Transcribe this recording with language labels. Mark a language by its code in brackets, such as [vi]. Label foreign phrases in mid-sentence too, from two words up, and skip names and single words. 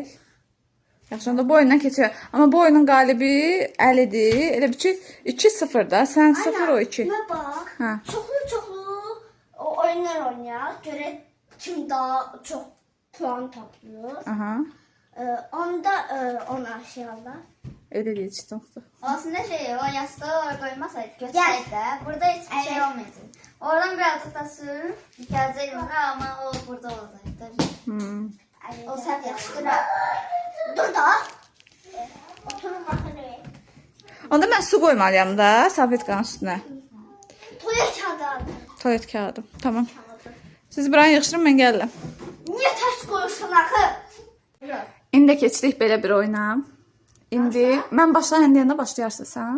[az] Yaxşı, onda bu oyundan keçək. Amma bu oyunun qalibi Əlidir. Elə bir ki, 2-0 da. Sən 0, o 2. Mən bax, Hə. çoxlu oyunlar oynayaq. Görək kim daha çox puan toplayır. Aha. Onda ona şey alır. Elə deyil, çıxdı. [tr] Aslında o yastığı koymasaydı götürseydi de burada hiçbir şey olmayacak. Oradan birazcık da sür. Geleceğim ama o burada olacaktır. [az] O səhv yaxşıdır. Dur da. Oturun baxın. Onda mən su qoymalıyam da salfetkanın üstünə. [tr] Tuvalet kağıdı aldım. Tuvalet kağıdı. Tamam. [az] Siz buranı yığışdırın, mən gəlirəm. [tr] Niye ters koyursun axı? [az] İndi keçdik belə bir oyuna. İndi mən başlayın deyəndə başlayarsın sən.